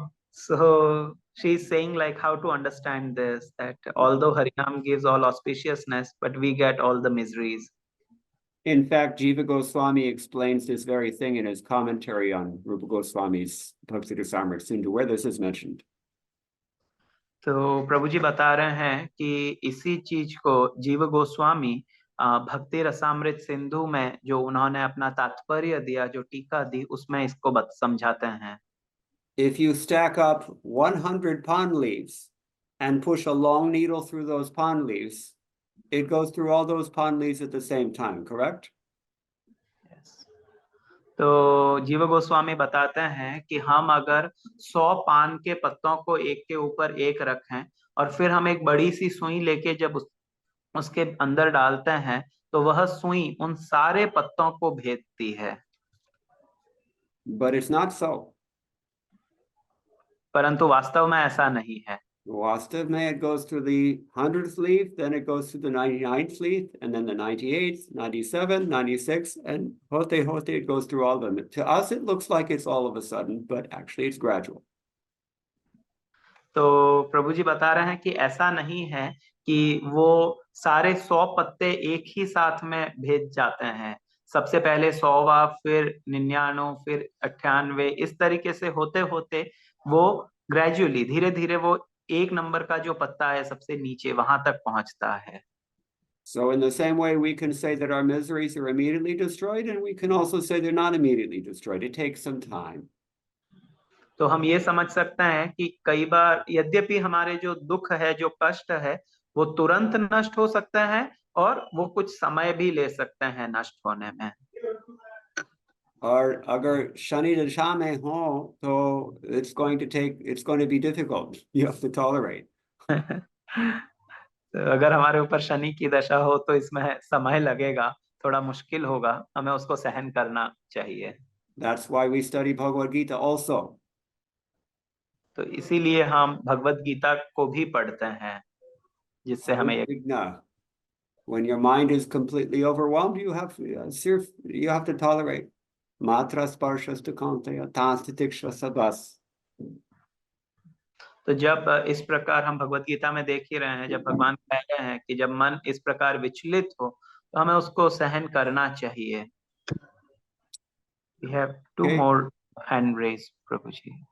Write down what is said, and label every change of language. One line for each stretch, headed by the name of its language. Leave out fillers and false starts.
English: So she's saying like how to understand this, that although Harinam gives all auspiciousness, but we get all the miseries. In fact, Jiva Goswami explains this very thing in his commentary on Rupa Goswami's Bhakti-rasamrita Sindhu, where this is mentioned.
Hindi: तो प्रभु जी बता रहे हैं कि इसी चीज को जीव गोस्वामी भक्ति रसामृत सिंधु में जो उन्होंने अपना तात्पर्य दिया, जो टीका दी, उसमें इसको समझाते हैं.
English: If you stack up 100 pond leaves and push a long needle through those pond leaves, it goes through all those pond leaves at the same time, correct? Yes.
Hindi: तो जीव गोस्वामी बताते हैं कि हम अगर 100 पान के पत्तों को एक के ऊपर एक रखें और फिर हम एक बड़ी सी सुई लेके जब उसके अंदर डालते हैं तो वह सुई उन सारे पत्तों को भेदती है.
English: But it's not so.
Hindi: परंतु वास्तव में ऐसा नहीं है. वास्तव में
English: it goes through the 100th leaf, then it goes through the 99th leaf, and then the 98th, 97, 96, and hote it goes through all of them. To us, it looks like it's all of a sudden, but actually it's gradual.
Hindi: तो प्रभु जी बता रहे हैं कि ऐसा नहीं है कि वो सारे 100 पत्ते एक ही साथ में भेज जाते हैं. सबसे पहले 100वां, फिर 99, फिर 98, इस तरीके से होते होते वो ग्रेजुअली धीरे धीरे वो एक नंबर का जो पत्ता है सबसे नीचे वहां तक पहुंचता है.
English: So in the same way, we can say that our miseries are immediately destroyed, and we can also say they're not immediately destroyed. It takes some time.
Hindi: तो हम ये समझ सकते हैं कि कई बार यद्यपि हमारे जो दुख है, जो कष्ट है, वो तुरंत नष्ट हो सकते हैं और वो कुछ समय भी ले सकते हैं नष्ट होने में. और अगर शनि दशा में हो तो
English: it's going to be difficult. You have to tolerate.
Hindi: तो अगर हमारे ऊपर शनि की दशा हो तो इसमें समय लगेगा, थोड़ा मुश्किल होगा, हमें उसको सहन करना चाहिए.
English: That's why we study Bhagavad Gita also.
Hindi: तो इसीलिए हम भगवत गीता को भी पढ़ते हैं, जिससे हमें
English: when your mind is completely overwhelmed, you have to tolerate.
Sanskrit: Matra sparshasta kaunteya tanstitiksha sabas.
Hindi: तो जब इस प्रकार हम भगवत गीता में देख ही रहे हैं, जब भगवान कह रहे हैं कि जब मन इस प्रकार विचलित हो तो हमें उसको सहन करना चाहिए.
English: We have two more hand raised, Prabhu ji.